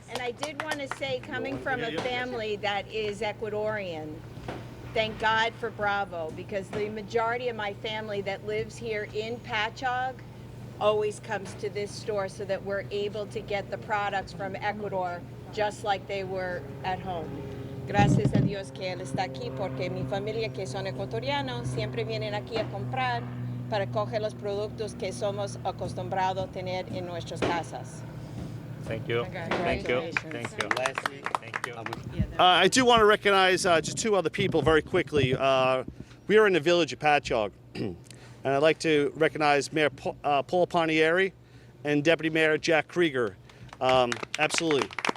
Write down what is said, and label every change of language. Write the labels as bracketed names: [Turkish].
[English] And I did want to say, coming from a family that is Ecuadorian, thank God for Bravo, because the majority of my family that lives here in Patchogue always comes to this store so that we're able to get the products from Ecuador just like they were at home. [Spanish] Gracias a Dios que él está aquí, porque mi familia que son ecuatorianos siempre vienen aquí a comprar para coger los productos que somos acostumbrados a tener en nuestras casas. [English] Thank you. Thank you. Thank you. Lastly, Thank you. I do want to recognize just two other people very quickly. We are in the village of Patchogue, and I'd like to recognize Mayor Paul Panieri and Deputy Mayor Jack Krieger. Absolutely.